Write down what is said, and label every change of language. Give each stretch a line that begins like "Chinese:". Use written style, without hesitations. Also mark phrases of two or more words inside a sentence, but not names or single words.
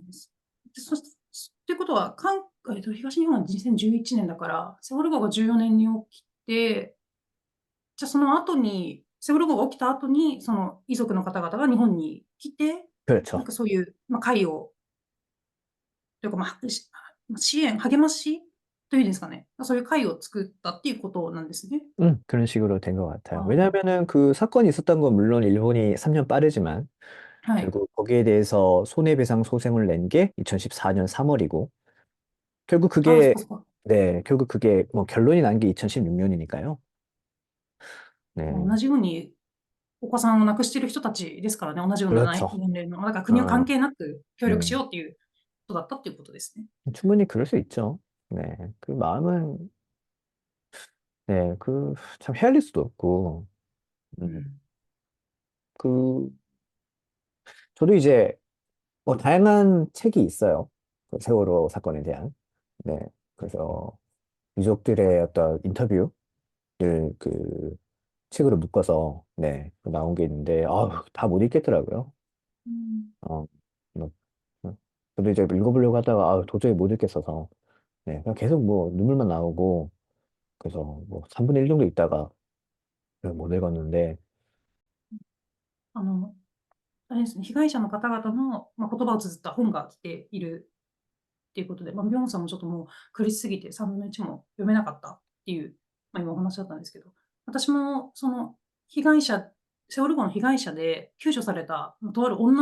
Japanese: で、ってことは、東日本は2011年だから、セウォル号が14年に起きて、じゃあその後に、セウォル号が起きた後に、その遺族の方々が日本に来て、なん
Korean: 그렇죠.
Japanese: かそういう、会を、というか、支援、励ましというんですかね。そういう会を作ったっていうことなんですね。
Korean: 그런 식으로 된 것 같아요. あ 왜냐면은 그 사건이 있었던 건 물론 일본이 3년 빠르지만
Japanese: あ、はい。
Korean: 결국 거기에 대해서 손해배상 소송을 낸 게 2014년 3월이고 결국
Japanese: ああ、そっ
Korean: 그게
Japanese: かそっか。
Korean: 네, 결국 그게 뭐 결론이 난 게 2016년이니까요.
Japanese: 同
Korean: 네,
Japanese: じようにお子さんを亡くしている人たちですからね、同じような年
Korean: 그렇죠.
Japanese: 齢の。だから国は関 어, 係なく協力し 음, ようっていうことだったっていうことですね。
Korean: 충분히 그럴 수 있죠. 네, 그 마음은 네, 그 참 헤아릴 수도 없고, 음,
Japanese: うん。
Korean: 그 저도 이제 뭐 다양한 책이 있어요. 그 세월호 사건에 대한. 네, 그래서 유족들의 어떤 인터뷰를 그 책으로 묶어서 네, 그 나온 게 있는데, 다 못 읽겠더라고요.
Japanese: うん。
Korean: 어, 뭐, 저도 이제 읽어보려고 하다가 도저히 못 읽겠어서 네, 그냥 계속 뭐 눈물만 나오고 그래서 뭐 3분의 1 정도 읽다가 못 읽었는데
Japanese: あの、あれですね、被害者の方々の、言葉を綴った本が来ているっていうことで、ビョンさんもちょっともう苦しすぎて3分の1も読めなかったっていう、今お話だったんですけど、私もその被害者、セオル号の被害者で救助された、とある女